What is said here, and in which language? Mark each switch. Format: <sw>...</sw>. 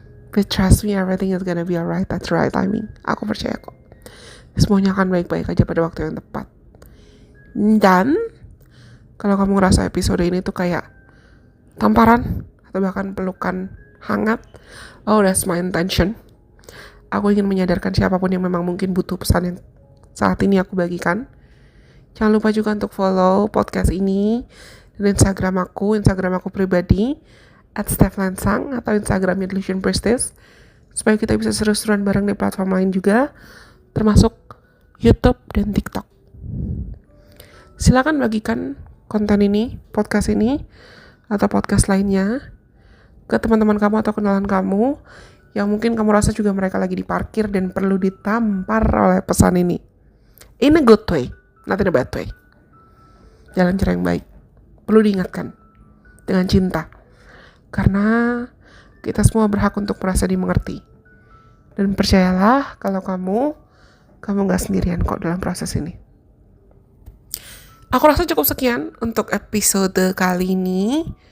<en>But trust me, everything is gonna be alright at the right timing.</en> <id>Aku percaya kok. Semuanya akan baik-baik aja pada waktu yang tepat. Dan kalau kamu ngerasa episode ini tuh kayak tamparan atau bahkan pelukan hangat,</id> <en>oh that's my intention.</en> <id>Aku ingin menyadarkan siapapun yang memang mungkin butuh pesan yang saat ini aku bagikan. Jangan lupa juga untuk follow podcast ini dan Instagram aku pribadi @stephlansang atau Instagramnya Delusion Priestess, supaya kita bisa seru-seruan bareng di platform lain juga, termasuk YouTube dan TikTok. Silakan bagikan konten ini, podcast ini, atau podcast lainnya ke teman-teman kamu atau kenalan kamu yang mungkin kamu rasa juga mereka lagi diparkir dan perlu ditampar oleh pesan ini.</id> <en>In a good way, not in a bad way.</en> <id>Jalan cara yang baik. Perlu diingatkan dengan cinta. Karena kita semua berhak untuk merasa dimengerti. Dan percayalah kalau kamu gak sendirian kok dalam proses ini. Aku rasa cukup sekian untuk episode kali ini.</id>